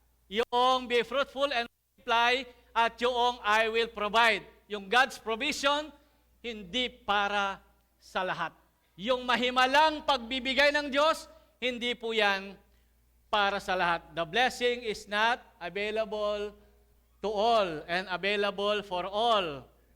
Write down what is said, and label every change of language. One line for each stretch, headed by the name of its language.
English: Yung be fruitful and multiply at yung I will provide.
Filipino: Yung
English: God's provision,
Filipino: hindi para sa lahat. Yung mahimalang pagbibigay ng Diyos, hindi po yan para sa lahat.
English: The blessing is not available to all and available for all.